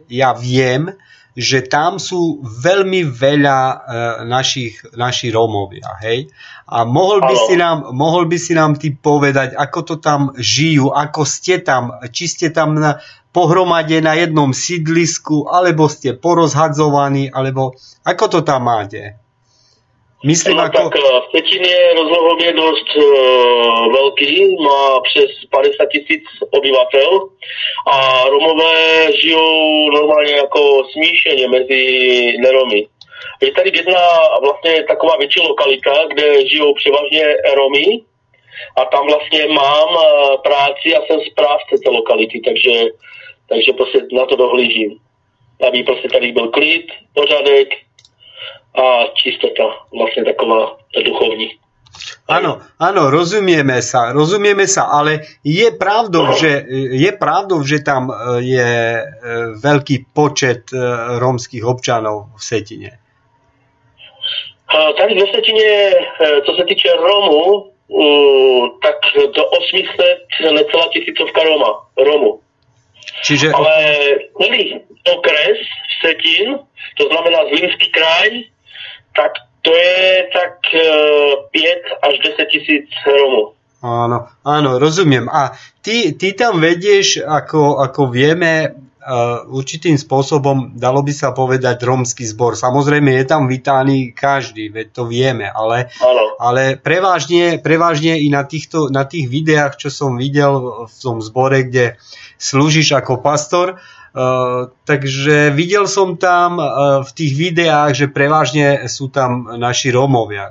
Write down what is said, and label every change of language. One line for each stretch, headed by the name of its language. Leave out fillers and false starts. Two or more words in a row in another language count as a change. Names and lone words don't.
Slovak: Ja viem, že tam sú veľmi veľa naši Rómovia, hej? A mohol by si nám ty povedať, ako to tam žijú, ako ste tam, či ste tam pohromade na jednom sídlisku, alebo ste porozhadzovaní, alebo ako to tam máte? Myslím,
Czech: tak Vsetín je rozlohově dost velký, má přes 50 000 obyvatel a Romové žijou normálně jako smíšeně mezi neromy. Je tady jedna vlastně taková větší lokalita, kde žijou převážně Romy a tam vlastně mám práci a jsem správce té lokality, takže prostě na to dohlížím. Aby prostě tady byl klid, pořádek a čistota, vlastne taková duchovní.
Slovak: Áno, rozumieme sa, ale je pravdou, že tam je veľký počet rómskych občanov v Vsetine.
Czech: Tady v Vsetine, co se týče Romů, tak do 800 necelá tisícovka Romu.
Slovak: Čiže...
Czech: Ale celý okres Vsetín, to znamená Zlínský kraj, tak to je tak 5 až 10 tisíc Romov.
Slovak: Áno, rozumiem. A ty tam vedieš, ako vieme, určitým spôsobom, dalo by sa povedať, rómsky zbor. Samozrejme, je tam vítaný každý, veď to vieme, ale prevažne i na tých videách, čo som videl v tom zbore, kde slúžiš ako pastor, takže videl som tam v tých videách, že prevažne sú tam naši Rómovia.